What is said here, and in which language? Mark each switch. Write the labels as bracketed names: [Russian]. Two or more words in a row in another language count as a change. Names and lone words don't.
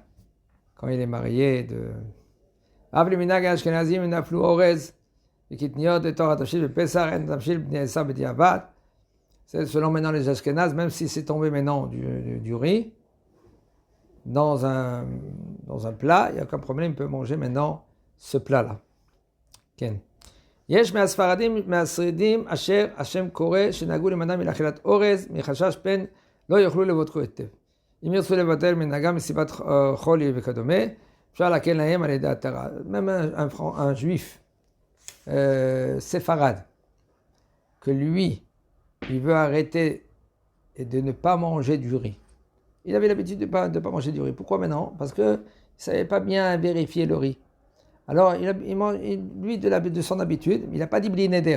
[French] Quand il est marié, c'est selon maintenant les Ashkénazes, même si c'est tombé maintenant du riz, dans un plat, il n'y a aucun problème, il peut manger maintenant ce plat-là. [Hebrew] יש מהשרידים אשר השם קורא שנהגו למנעם מלאכילת אורז מחשש פן לא יוכלו לבטחו היטב. אם ירצו לבטל מנהגם מסיבת חולי וכדומה, אפשר להקל להם על ידי התרה. [French] Même un juif séfarade, que lui, il veut arrêter et de ne pas manger du riz. Il avait l'habitude de pas manger du riz. Pourquoi maintenant? Parce qu'il ne savait pas bien vérifier le riz. Alors, lui, de son habitude, il n'a pas dit [Hebrew] בלי נדר.